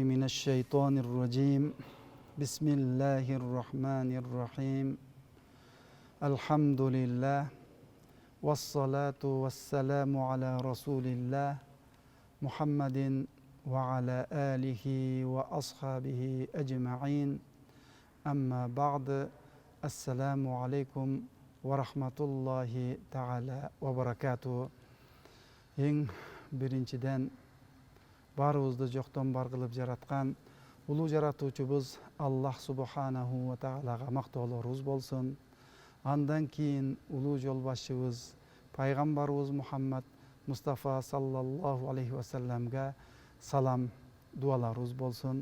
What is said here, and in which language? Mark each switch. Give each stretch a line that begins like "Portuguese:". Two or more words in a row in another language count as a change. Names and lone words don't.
Arabic: الشيطان الرجيم بسم الله الرحمن الرحيم الحمد لله والصلاة والسلام على رسول الله محمد وعلى آله وأصحابه أجمعين أما بعد السلام عليكم ورحمة الله تعالى وبركاته.
Kyrgyz: Birinciden barыбызды жоқтан бар кылып жараткан улуу жаратуучубуз Аллах
Arabic: سبحانه وتعالى
Kyrgyz: мактоолорубуз болсун. Андан кийин улуу жолбашчыбыз пайгамбарыбыз Мухаммад Мустафа
Arabic: صلى الله عليه وسلم
Kyrgyz: салам дуаларыбыз болсун.